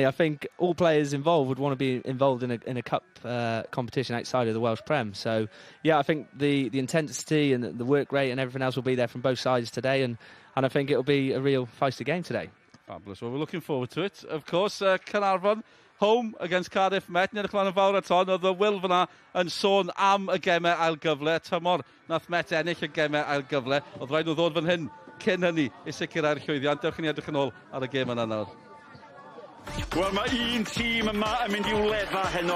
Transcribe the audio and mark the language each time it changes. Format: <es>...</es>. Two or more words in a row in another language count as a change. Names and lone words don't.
<en>I think all players involved would want to be involved in a cup competition outside of the Welsh Prem. So yeah, I think the intensity and the work rate and everything else will be there from both sides today, and I think it'll be a real feisty game today. Fabulous. Well, we're looking forward to it. Of course, Caernarfon home against Cardiff Met.</en> <cy>Ni'n edrych lan yn fawr at hon, oedd y Will fyna yn sôn am y gemau ail gyfle. Tymor, nath Met ennill y gemau ail gyfle. Oedd rhaid nhw ddod fan hyn cyn hynny i sicrhau'r llwyddiant. Dewch i ni edrych yn ôl ar y gêm yna nawr. Wel, mae un tîm yma yn mynd i wledda heno.</cy>